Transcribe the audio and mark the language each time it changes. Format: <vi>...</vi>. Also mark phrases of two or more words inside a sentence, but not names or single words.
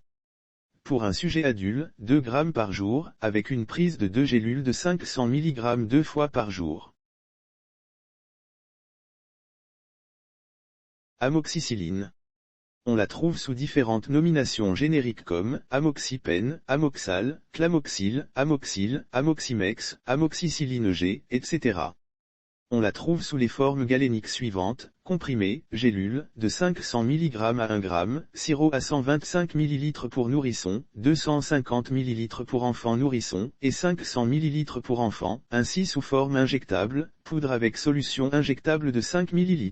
<fr>Pour un sujet adulte, 2 g par jour, avec une prise de 2 gélules de 500 mg 2 fois par jour. Amoxicilline. On la trouve sous différentes nominations génériques comme amoxipène, amoxal, clamoxyl, amoxyl, amoximex, amoxicilline G, etc. On la trouve sous les formes galéniques suivantes, comprimés, gélules, de 500 mg à 1 g, sirop à 125 ml pour nourrissons, 250 ml pour enfants nourrissons, et 500 ml pour enfants, ainsi sous forme injectable, poudre avec solution injectable de 5 ml.</fr>